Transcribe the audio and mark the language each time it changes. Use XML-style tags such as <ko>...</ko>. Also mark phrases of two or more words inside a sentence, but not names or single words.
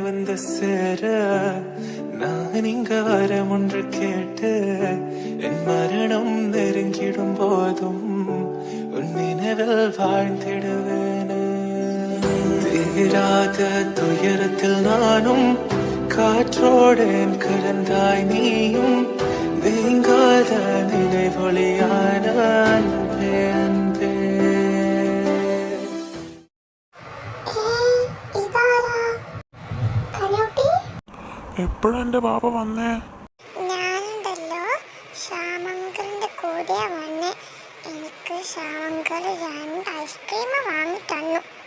<ta>வந்து சேர நான் இங்க வரம் ஒன்று கேட்டு என் மரணம் நெருங்கிடும் போதும் உன் நினைவில் வாழ்ந்திடுவேன். தீராத துயரத்தில் நானும் காற்றோடேன் கலந்தாய் நீயும் நீங்காத நினைவொளியான அன்பே அன்பே.</ta> <ml>എപ്പോഴാ എൻ്റെ പാപ്പ വന്നേ? ഞാനുണ്ടല്ലോ ശ്യാമങ്കറിന്റെ കൂടെയാ വന്നേ. എനിക്ക് ശ്യാമങ്കർ 2 ഐസ്ക്രീം വാങ്ങി തന്നു.</ml>